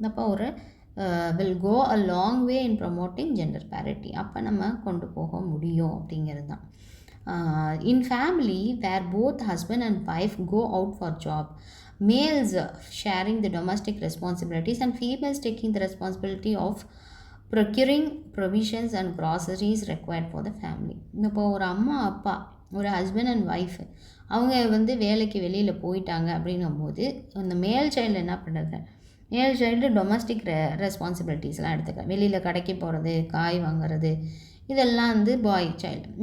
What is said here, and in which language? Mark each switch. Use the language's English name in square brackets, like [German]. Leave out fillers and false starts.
[Tamil] அப்போ ஒரு [English] Will go a long way in promoting gender parity. [Tamil] அப்போ நம்ம கொண்டு போக முடியும் அப்படிங்கிறது தான். [English] In family where both husband and wife go out for job, males sharing the domestic responsibilities and females taking the responsibility of procuring provisions and groceries required for the family. [Tamil] இப்போ ஒரு அம்மா அப்பா, ஒரு ஹஸ்பண்ட் அண்ட் ஒய்ஃப், அவங்க வந்து வேலைக்கு வெளியில் போயிட்டாங்க அப்படிங்கும்போது அந்த மேல் சைல்டு என்ன பண்ணுறது, மேல் சைல்டு டொமஸ்டிக் ரெஸ்பான்சிபிலிட்டிஸ்லாம் எடுத்துக்கலாம். வெளியில் கடைக்கு போகிறது, காய் வாங்குறது, இதெல்லாம் வந்து பாய் சைல்டு.